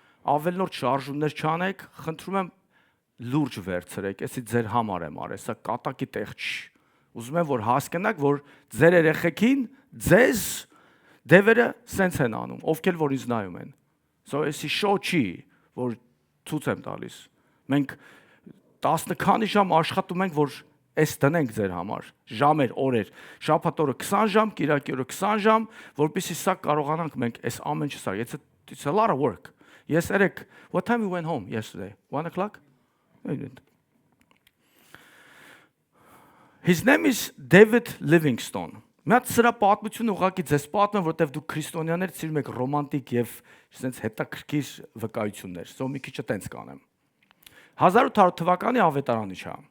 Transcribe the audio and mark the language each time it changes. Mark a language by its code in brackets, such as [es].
[hy] ավելորդ շարժումներ չանեք, խնդրում եմ լուրջ վերցրեք, էսի ձեր համար եմ արել, սա կատակի տեղ չի։ Ուզում եմ որ հասկանաք, որ ձեր երեխեքին ձեզ դևերը սենց են անում, ովքեր որ ինձ նայում են։ So էսի շո չի, որ ցույց եմ տալիս։ Մենք 10 քանի ժամ աշխատում ենք, որ այս դնենք ձեր համար, ժամեր, օրեր, շաբաթ օրը 20 ժամ, կիրակի օրը 20 ժամ, որպեսզի սա կարողանանք մենք այս ամեն ինչը սա։ [en] It's a lot of work. Yes, Eric, what time you went home yesterday? 1 o'clock? His name is David Livingstone. [hy] Մի հատ սրա պատմությունը ուղղակի ձեզ պատմեմ, որտեվ դուք քրիստոնյաներ սիրում եք ռոմանտիկ եւ այսպես հետաքրքիր վկայություններ։ So մի քիչ տենց կանեմ։ 1800 թվականի ավետարանիչ է։